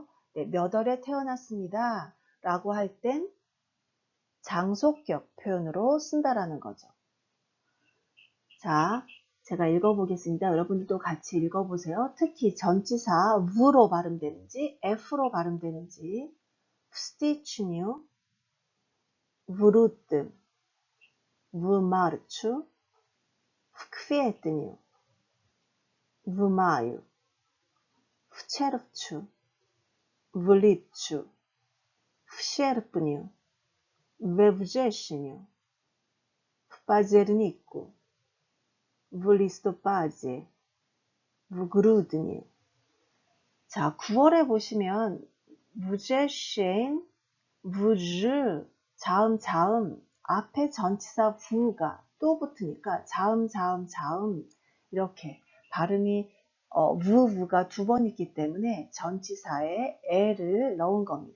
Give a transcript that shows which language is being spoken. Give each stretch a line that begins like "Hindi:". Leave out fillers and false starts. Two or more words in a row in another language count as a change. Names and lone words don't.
Korean: 네, 몇 월에 태어났습니다. 라고 할 땐 장속격 표현으로 쓴다라는 거죠. 자, 제가 읽어보겠습니다. 여러분들도 같이 읽어보세요. 특히 전치사 V로 발음되는지 F로 발음되는지 wstyczniu,
Polish: wrót, w marcu, w kwietniu, w maju, w czerwcu, w lipcu, w sierpniu, we wrześniu, w październiku, w listopadzie, w grudniu.
Korean: 자, 9월에 보시면 무제셴, 무즈, 자음 앞에 전치사 부가 또 붙으니까 자음 이렇게 발음이 부가 두 번 있기 때문에 전치사에 에를 넣은 겁니다.